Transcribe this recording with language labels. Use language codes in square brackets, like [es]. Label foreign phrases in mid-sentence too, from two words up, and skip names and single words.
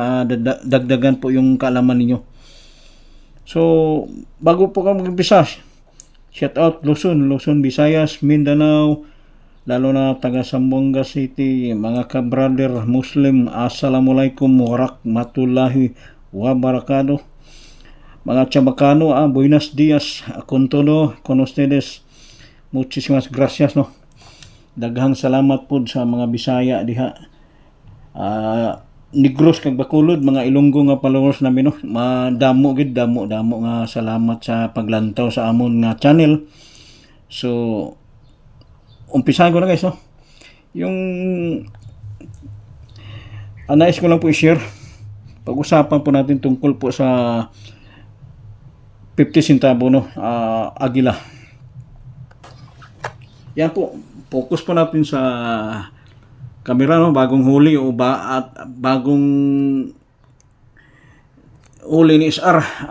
[tl] Madagdagan po yung kaalaman ninyo. So, bago po ka mag-umpisa, [en] shout out [tl] Luzon, Visayas, Mindanao, lalo na taga Zamboanga City, mga ka-brother Muslim, [ar] السلام عليكم ورحمة الله وبركاته. [cbk] Mga Chabacano, buenos dias, con todo, con ustedes, muchísimas gracias, no. [ceb] Daghang salamat po sa mga Bisaya diha. [hil] Negros kag Bacolod, mga Ilonggo nga followers namin, no. Madamo gid, damo nga salamat sa paglantaw sa amon nga channel. [tl] So umpisahan ko na guys, no. Yung nais ko lang po i-share, pag-usapan po natin tungkol po sa 50 centavo, no, Agila. Yan po, focus po natin sa camera, no, bagong huli o bagong huli ni SR.